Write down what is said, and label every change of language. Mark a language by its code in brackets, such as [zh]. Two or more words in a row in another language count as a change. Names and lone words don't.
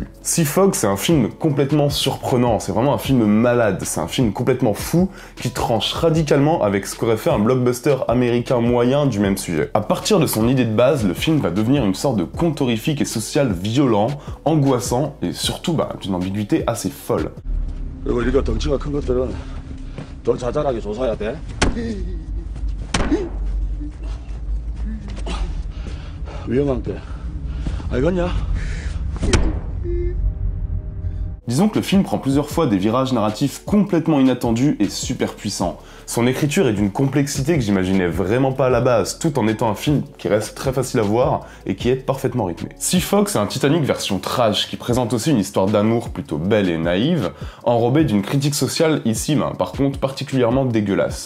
[fr] Sea Fog, c'est un film complètement surprenant, c'est vraiment un film malade, c'est un film complètement fou qui tranche radicalement avec ce qu'aurait fait un blockbuster américain moyen du même sujet. À partir de son idée de base, le film va devenir une sorte de conte horrifique et social violent, angoissant et surtout d'une ambiguïté assez folle. [ko] 그리고 우리가 덩치가 큰 것들은 더 자잘하게 조사해야 돼. 위험한 게 알겠냐? [fr] Disons que le film prend plusieurs fois des virages narratifs complètement inattendus et super puissants. Son écriture est d'une complexité que j'imaginais vraiment pas à la base, tout en étant un film qui reste très facile à voir et qui est parfaitement rythmé. Sea Fog, c'est un Titanic version trash qui présente aussi une histoire d'amour plutôt belle et naïve, enrobée d'une critique sociale ici, par contre particulièrement dégueulasse.